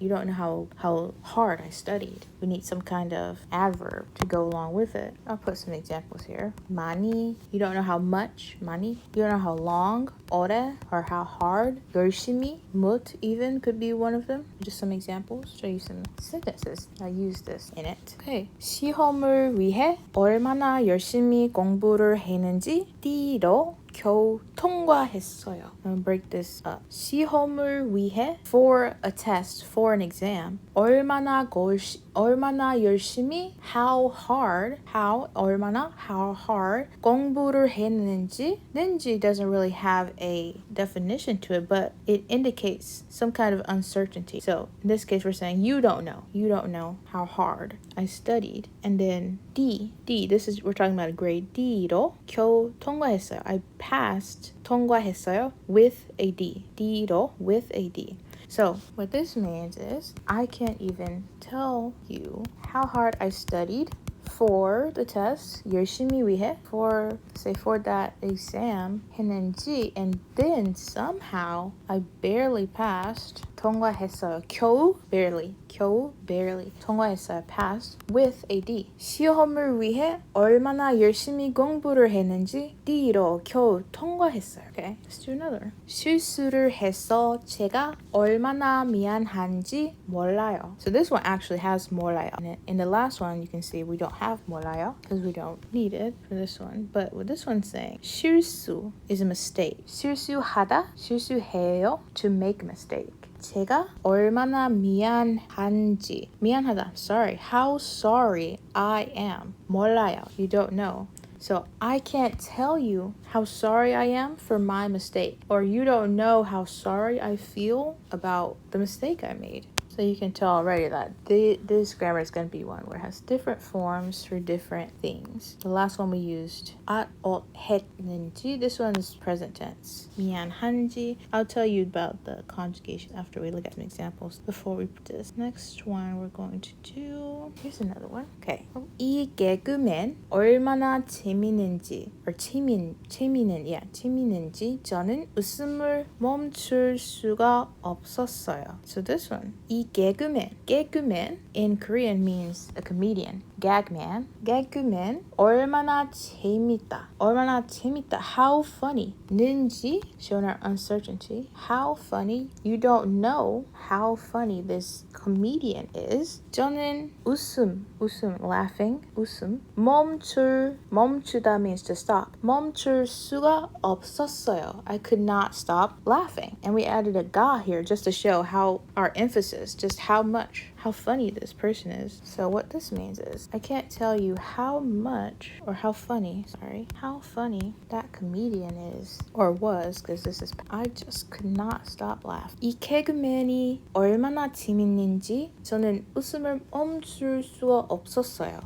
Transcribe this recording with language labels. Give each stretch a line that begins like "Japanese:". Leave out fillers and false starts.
English: You don't know how hard I studied. We need some kind of adverb to go along with it. I'll put some examples here. 많이, you don't know how much, 많이. You don't know how long, 오래, or how hard. 열심히, 못 even could be one of them. Just some examples. Show you some sentences. I use this in it. Okay.
Korean: 시험을 위해 얼마나 열심히 공부를 했는지 띠로 겨우 통과했어요.
English: I'm gonna break this up.
Korean: 시험을 위해,
English: for a test, for an exam.
Korean: 얼마나 열심히,
English: how hard,
Korean: 얼마나, how hard 공부를 했는지.
English: 는지 doesn't really have a definition to it, but it indicates some kind of uncertainty. So in this case, we're saying you don't know how hard I studied. And then D, we're talking about a grade.
Korean: D로 겨우 통과했어요.
English: I passed, 통과했어요, with a D. D로 with a D. So what this means is I can't even tell you how hard I studied for the test,
Korean: 열심히 위해,
English: for that exam, 했는지, and then somehow I barely passed, 통과했어요. 겨우 barely, 통과했어요, passed, with a D.
Korean: 시험을 위해 얼마나 열심히 공부를 했는지 D로 겨우 통과했어요.
English: Okay, let's do another.
Korean: 실수를 해서 제가 얼마나 미안한지 몰라요.
English: So this one actually has 몰라요 in it. In the last one, you can see we don't have 몰라요 because we don't need it for this one. But what this one's saying, 실수 is a mistake. 실수하다, 실수해요, to make a mistake.
Korean: 제가 얼마나 미안한지,
English: 미안하다, sorry, how sorry I am, 몰라요, you don't know. So I can't tell you how sorry I am for my mistake, or you don't know how sorry I feel about the mistake I made. So you can tell already that this grammar is going to be one where it has different forms for different things. The last one we used, at, 했는지. This one is present tense.
Korean: 미안한지.
English: I'll tell you about the conjugation after we look at some examples before we put this. Next one we're going to do, here's another one. Okay.
Korean: 이 개그맨 얼마나 재밌는지, or 재밌는지 저는 웃음을 멈출 수가 없었어요.
English: So this one, 이 개그맨 in Korean means a comedian. Gagman, 얼마나 재밌다, how funny. 는지, showing our uncertainty, how funny, you don't know how funny this comedian is.
Korean: 저는 웃음, laughing, 웃음.
English: 멈추다 means to stop.
Korean: 멈출 수가 없었어요,
English: I could not stop laughing. And we added a ga here just to show how our emphasis, just how funny this person is. So what this means is I can't tell you how funny that comedian is or was, because I just could not stop laughing.
Korean: 이 개그맨이 얼마나 재밌는지 저는 웃음을 멈출 수가 없었어요.